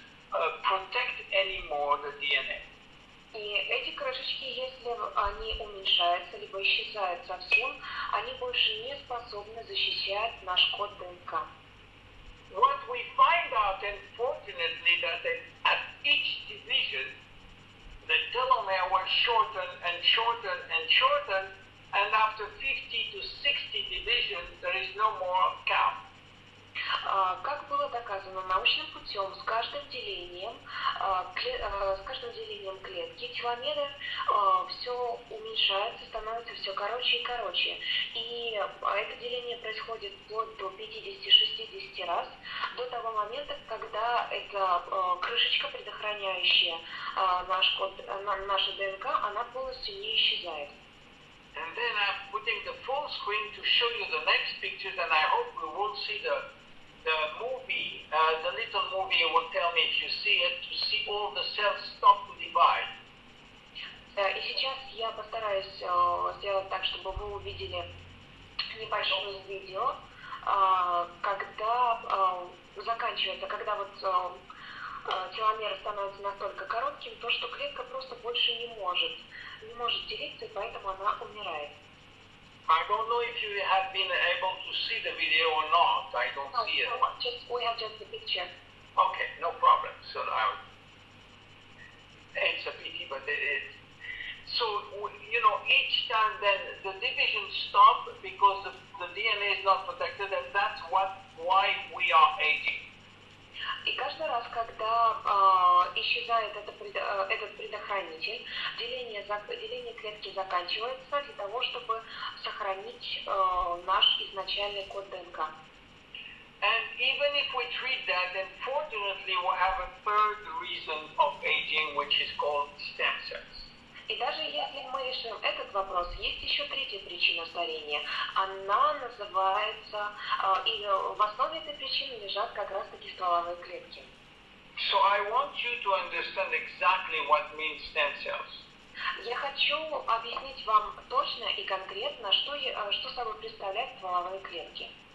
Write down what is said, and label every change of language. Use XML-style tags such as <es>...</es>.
<en>protect anymore the DNA.</en> <ru>И эти крышечки, если они уменьшаются, либо исчезают совсем, они больше не способны защищать наш код ДНК.</ru> <en>What we find out, unfortunately, that at each division, the telomere will shorten and shorten and shorten, and after 50 to 60 divisions, there is no more count.</en> <ru>Как было доказано научным путем, с каждым делением клетки теломеры все уменьшается, становится все короче и короче. И это деление происходит вплоть до 50-60 раз, до того момента, когда эта крышечка, предохраняющая наша ДНК, она полностью не исчезает.</ru> <en>And then I'm putting the full screen to show you the next pictures, and I hope we will see the movie, the little movie will tell me if you see it, to see all the cells stop to divide.</en> <ru>И сейчас я постараюсь сделать так, чтобы вы увидели небольшое видео, когда заканчивается, когда вот теломер становится настолько коротким, то что клетка просто больше не может делиться, и поэтому она умирает.</ru> <en>I don't know if you have been able to see the video or not. I don't see it. We have just the picture. Okay, no problem. So it's a pity, but so each time then the divisions stop because the DNA is not protected, and that's why we are aging.</en> <ru>И каждый раз, когда исчезает этот предохранитель, деление клетки заканчивается для того, чтобы сохранить наш изначальный код ДНК.</ru> <en>And even if we treat that, unfortunately, we have a third reason of aging, which is called stem cells.</en> <ru>И даже если мы решим этот вопрос, есть еще третья причина старения. Она называется, и в основе этой причины лежат как раз-таки стволовые клетки.</ru> <en>So I want you to understand exactly what means stem cells.</en> <ru>Я хочу объяснить вам точно и конкретно, что собой представляют стволовые клетки.</ru>